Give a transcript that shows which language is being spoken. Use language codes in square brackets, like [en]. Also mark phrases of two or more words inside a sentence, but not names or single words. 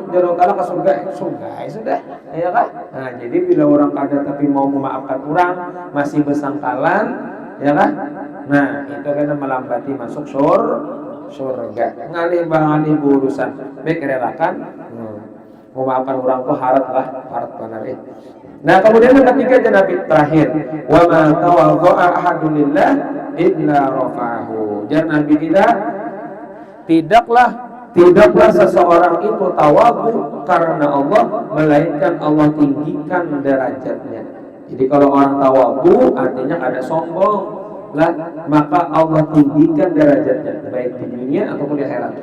[bjn] Jangan kalah ke surga sudah, ya kan? Nah jadi bila orang kada tapi mau memaafkan orang masih bersangkalan, ya kan? [id] Nah itu karena melambati masuk surga. [bjn] Ngalih urusan baik relakan memaafkan orang tuh harat benar. [id] Nah kemudian yang ketiga aja Nabi terakhir, [ar] وما تواضع أحد لله إلا رفعه. [id] Jangan Nabi tidaklah seseorang itu tawadhu karena Allah, melainkan Allah tinggikan derajatnya. Jadi kalau orang tawadhu artinya ada sombong lah, maka Allah tinggikan derajatnya baik di dunia ataupun di akhirat.